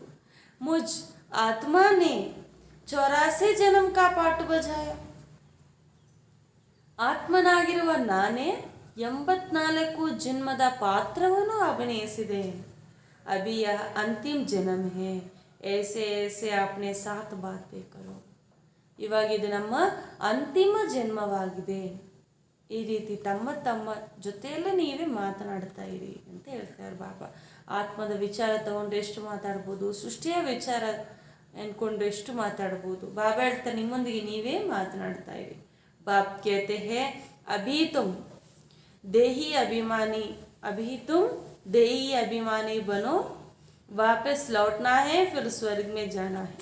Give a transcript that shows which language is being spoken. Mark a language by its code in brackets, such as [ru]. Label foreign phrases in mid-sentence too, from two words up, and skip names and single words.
[hi] मुझ आत्मा ने 84 जन्म का पार्ट बजाया. [kn] ಆತ್ಮನಾಗಿರುವ ನಾನೇ 84 ಜನ್ಮದ ಪಾತ್ರವನ್ನು ಅಭಿನಯಿಸಿದೆ. [hi] अभी यह अंतिम जन्म है, ऐसे ऐसे अपने साथ बातें करो. [kn] ಇವಾಗ ಇದು ನಮ್ಮ ಅಂತಿಮ ಜನ್ಮವಾಗಿದೆ. ಈ ರೀತಿ ತಮ್ಮ ತಮ್ಮ ಜೊತೆಯಲ್ಲೇ ನೀವೇ ಮಾತನಾಡ್ತಾ ಇರಿ ಅಂತ ಹೇಳ್ತಾರೆ ಬಾಬಾ. ಆತ್ಮದ ವಿಚಾರ ತಗೊಂಡು ಎಷ್ಟು ಮಾತಾಡ್ಬೋದು, ಸೃಷ್ಟಿಯ ವಿಚಾರ ಅನ್ಕೊಂಡು ಎಷ್ಟು ಮಾತಾಡ್ಬೋದು. ಬಾಬಾ ಹೇಳ್ತಾರೆ ನಿಮ್ಮೊಂದಿಗೆ ನೀವೇ ಮಾತನಾಡ್ತಾ ಇರಿ. [hi] बाप कहते हैं अभी तुम देही अभिमानी, अभी तुम देही अभिमानी बनो, वापस लौटना है फिर स्वर्ग में जाना है.